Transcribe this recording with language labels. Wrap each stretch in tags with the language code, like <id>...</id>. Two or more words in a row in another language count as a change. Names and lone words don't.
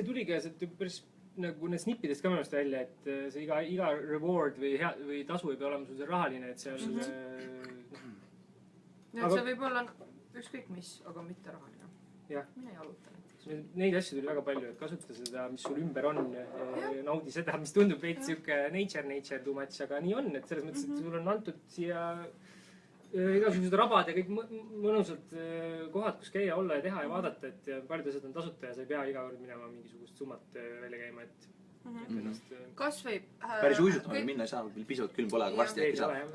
<et>see tuli ka päris nagu need snippidest ka minust välja, et see iga reward või tasu ei pea olema sul see rahaline, et see on See võib olla ükskõik mis, aga mitte rahaline. Mine jaluta näiteks. Neid asju tuli väga palju, et kasuta seda, mis sul ümber on, naudi seda, mis tundub veits siuke</et> <en>nature too much,</en> <et>aga nii on, et selles mõttes, et sul on antud siia igasugused rabad ja kõik mõnusad kohad, kus käia, olla ja teha ja vaadata, et paljud asjad on tasuta ja sa ei pea iga kord minema mingisugust summat välja käima, et ennast... Kas või... Päris uisutama minna ei saa, pisut külm pole, aga varsti äkki saab.</et>